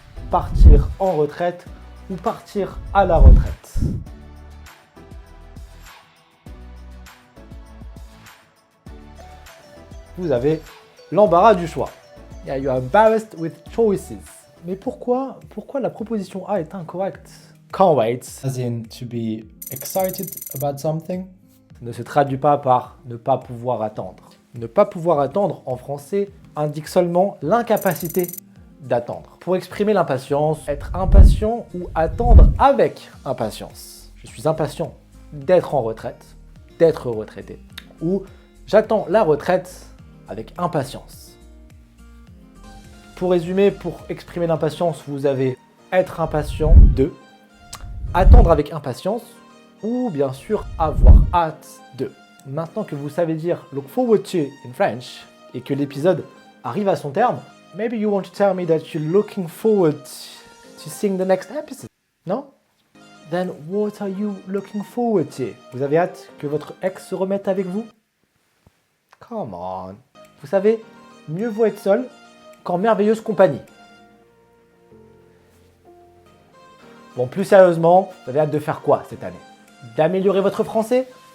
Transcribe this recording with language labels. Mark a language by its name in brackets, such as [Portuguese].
[French] Partir en retraite ou partir à la retraite. Vous avez l'embarras du choix. [English] Yeah, you are embarrassed with choices. [French] Mais pourquoi la proposition A est incorrecte? [English] Can't wait, as in to be excited about something, [French] ne se traduit pas par ne pas pouvoir attendre. Ne pas pouvoir attendre en français indique seulement l'incapacité d'attendre. Pour exprimer l'impatience, être impatient ou attendre avec impatience. Je suis impatient d'être en retraite, d'être retraité. Ou j'attends la retraite avec impatience. Pour résumer, pour exprimer l'impatience, vous avez être impatient de, attendre avec impatience ou bien sûr avoir hâte de. Maintenant que vous savez dire [English] look forward to [French] in French et que l'épisode arrive à son terme, [English] maybe you want to tell me that you're looking forward to seeing the next episode. [French] Non? [English] Then what are you looking forward to? [French] Vous avez hâte que votre ex se remette avec vous? [English] Come on. [French] Vous savez, mieux vaut être seul qu'en merveilleuse compagnie. Bon, plus sérieusement, vous avez hâte de faire quoi cette année? D'améliorer votre français?